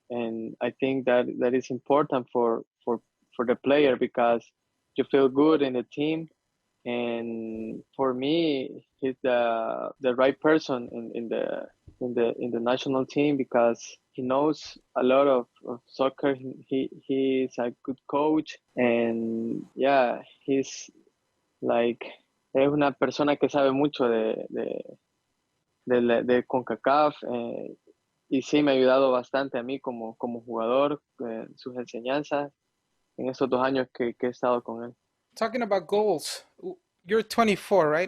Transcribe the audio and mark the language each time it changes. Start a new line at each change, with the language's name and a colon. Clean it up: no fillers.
English: And I think that is important for the player because you feel good in the team. And for me, he's the right person in the national team because he knows a lot of soccer. He is a good coach, and yeah, he's like
Spanish: es una persona que sabe mucho de CONCACAF, y sí me ha ayudado bastante a mí como jugador, sus enseñanzas en esos 2 años que he estado con él.
English: Talking about goals, you're 24, right?